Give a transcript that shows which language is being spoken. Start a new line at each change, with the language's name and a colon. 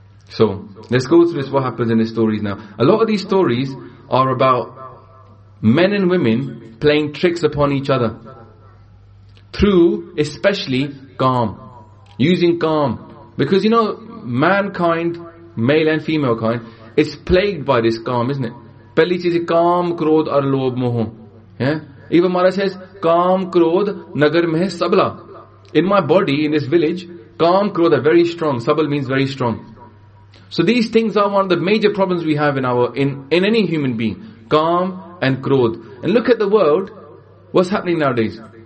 English: So let's go through this, what happens in the stories now. A lot of these stories are about men and women playing tricks upon each other. Through, especially, kaam. Using kaam. Because you know, mankind, male and female kind, is plagued by this kaam, isn't it?
Punjabi: ਪਹਿਲੀ ਚੀਜ਼ ਹੈ ਕਾਮ, ਕ੍ਰੋਧ ਔਰ ਲੋਭ ਮੋਹ।
English: Yeah? Even Maharaj says,
Punjabi: ਕਾਮ, ਕ੍ਰੋਧ, ਨਗਰ ਮਹਿ ਸਬਲਾ।
English: In my body, in this village, kaam, krodh are very strong. Sabal means very strong. So these things are one of the major problems we have in any human being. Kaam and krodh. And look at the world. What's happening nowadays?